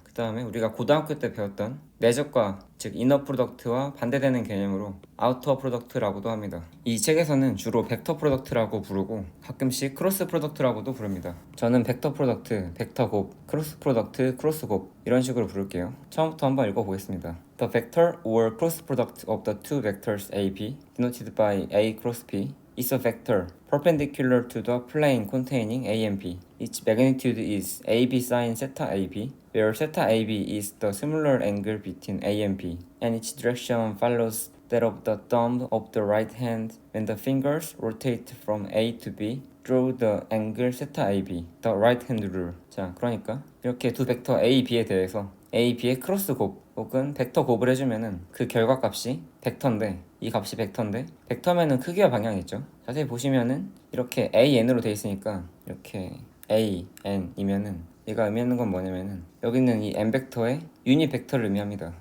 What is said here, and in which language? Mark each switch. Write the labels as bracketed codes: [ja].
[ko] 그 다음에 우리가 고등학교 때 배웠던 내적과, 즉 이너 프로덕트와 반대되는 개념으로 아우터 프로덕트라고도 합니다. 이 책에서는 주로 벡터 프로덕트라고 부르고 가끔씩 크로스 프로덕트라고도 부릅니다. 저는 벡터 프로덕트, 벡터 곱, 크로스 프로덕트, 크로스 곱 이런 식으로 부를게요. 처음부터 한번 읽어보겠습니다. [en] The vector or cross product of the two vectors AB denoted by A cross B is a vector perpendicular to the plane containing A and B. Its magnitude is AB sin theta AB, where theta AB is the similar angle between A and B, and its direction follows that of the thumb of the right hand when the fingers rotate from A to B. Draw the angle theta AB, the right hand rule. [ko] 자, 그러니까 이렇게 두 벡터 A, B에 대해서 A, B의 크로스 곱 혹은 벡터 곱을 해주면은 그 결과값이 벡터인데, 이 값이 벡터인데, 벡터면은 크기와 방향이 있죠. 자세히 보시면은 이렇게 AN으로 돼 있으니까 이렇게 AN이면은 얘가 의미하는 건 뭐냐면은 여기 있는 이 n 벡터의 유닛 벡터를 의미합니다.